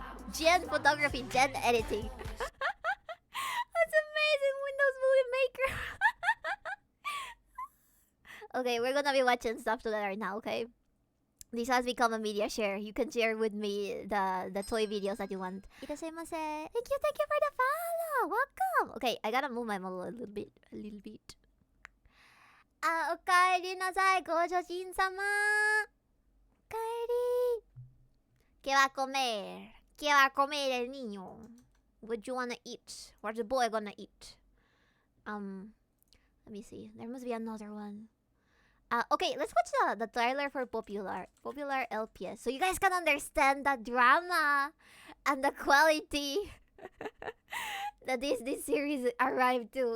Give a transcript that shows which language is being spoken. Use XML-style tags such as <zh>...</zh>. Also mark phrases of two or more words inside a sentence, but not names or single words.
<en>Gen photography, gen editing. That's amazing, Windows Movie Maker. Okay, we're gonna be watching stuff together now, okay? This has become a media share. You can share with me the toy videos that you want.</en> <ja>Itadaimase.</ja> <en>Thank you for the follow. Welcome. Okay, I gotta move my model a little bit.</en> <ja>おかえりなさい、ごじょじんさま. Okaeri.</ja> <es>¿Qué va a comer? ¿Qué va a comer el niño?</es> <en>What do you wanna eat? What's the boy gonna eat? Let me see. There must be another one. Okay, let's watch the trailer for Popular LPS, so you guys can understand the drama and the quality that this series arrived to.</en>